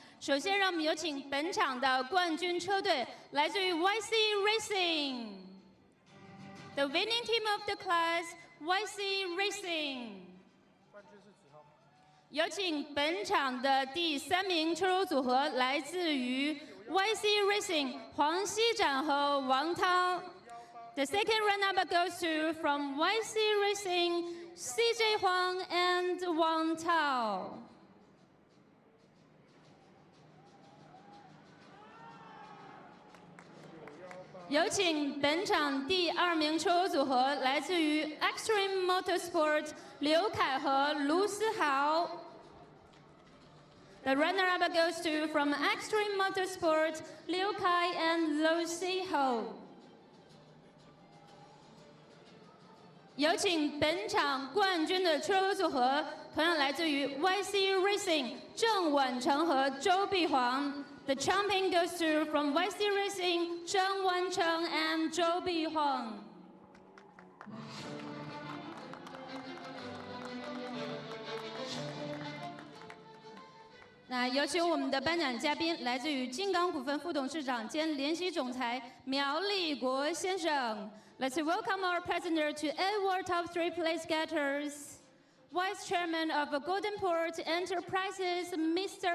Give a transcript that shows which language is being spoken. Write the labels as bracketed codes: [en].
[zh] 首先，让我们有请本场的冠军车队，来自于 YC Racing。 [en] The winning team of the class, YC Racing。 [zh] 有请本场的第3名车手组合，来自于 YC Racing 黄熙展和王涛。 [en] The second runner-up goes to from YC Racing, CJ Huang and Wang Tao。 [zh] 有请本场第2名车手组合，来自于 Extreme Motorsport 刘凯和卢思豪。 [en] The runner-up goes to from Extreme Motorsport 刘凯 and Lu Siho。 [zh] 有请本场冠军的车手组合，同样来自于 YC Racing 郑婉成和周碧煌。 [en] The champion goes to from YC Racing 郑婉成 and 周碧煌。 [zh] 那有请我们的颁奖嘉宾，来自于金港股份副董事长兼联席总裁苗立国先生。 [en] Let's welcome our presenter to award top 3 place getters, Vice Chairman of Golden Port Enterprises, Mr.